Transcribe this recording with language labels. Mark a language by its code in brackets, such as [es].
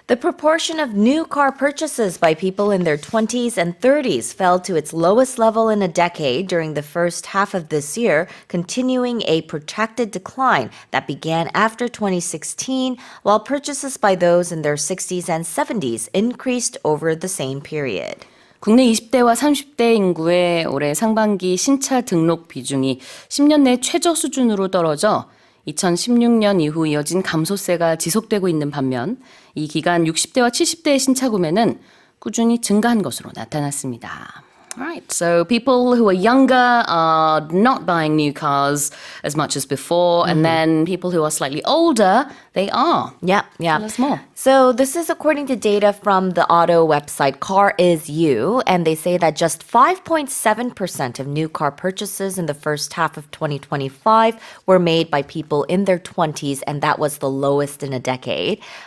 [en] The proportion of new car purchases by people in their 20s and 30s fell to its lowest level in a decade during the first half of this year, continuing a protracted decline that began after 2016, while purchases by those in their 60s and 70s increased over the same period. [ko] 국내 20대와 30대 인구의 올해 상반기 신차 등록 비중이 10년 내 최저 수준으로 떨어져 2016년 이후 이어진 감소세가 지속되고 있는 반면 이 기간 60대와 70대의 신차 구매는 꾸준히 증가한 것으로 나타났습니다. [en] Right, so people who are younger are not buying new cars as much as before, and then people who are slightly older, they are. Yeah. Tell us more. So this is according to data from the auto website Car Is You, and they say that just 5.7% of new car purchases in the first half of 2025 were made by people in their 20s, and that was the lowest in a decade.